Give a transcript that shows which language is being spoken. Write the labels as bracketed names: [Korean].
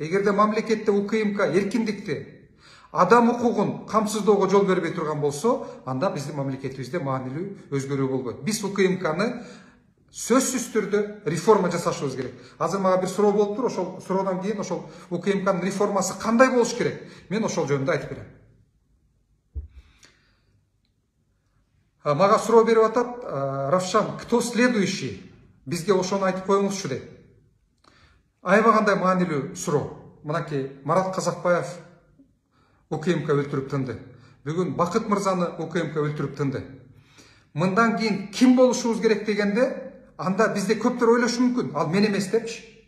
[Kyrgyz] Эгерде мамлекетте УКМК эркиндикти, адам укугун камсыздоого жол бербей турган болсо, анда биздин мамлекетибизде маанилүү өзгөрүү болбойт. Биз УКМКны сөзсүз түрдө реформа жасашыбыз керек. Азыр мага бир суроо болуптур, ошол суроодон кийин ошол УКМКнын реформасы кандай болуш керек? Мен ошол жөнүндө айтып берем. Мага суроо берип атат, Равшан, [Russian] кто следующий? [Kyrgyz] Бизге ошону айтып коюңузчу дейт. Аябагандай маанилүү суроо. Мынакей Марат Казакбаев УКМК өлтүрүп тынды. Бүгүн Бакыт мырзаны УКМК өлтүрүп тынды. Мындан кийин ким болушубуз керек дегенде, анда бизде көптөр ойлошу мүмкүн. Ал мен эмес депчи.